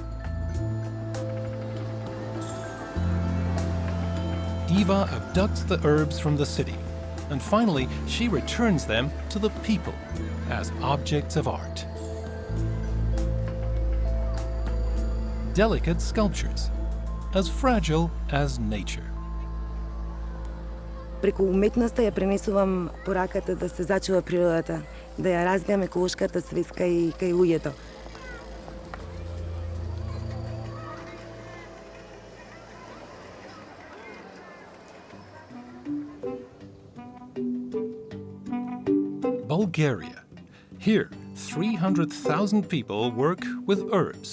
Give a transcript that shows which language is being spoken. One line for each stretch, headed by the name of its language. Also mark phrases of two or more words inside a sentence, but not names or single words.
English: Eva abducts the herbs from the city, and finally she returns them to the people as objects of art. Delicate sculptures, as fragile as nature.
Macedonian: Преку уметноста ја пренесувам пораката да се зачува природата, да ја развијам еколошката свест кај луѓето.
English: Bulgaria. Here, 300,000 people work with herbs.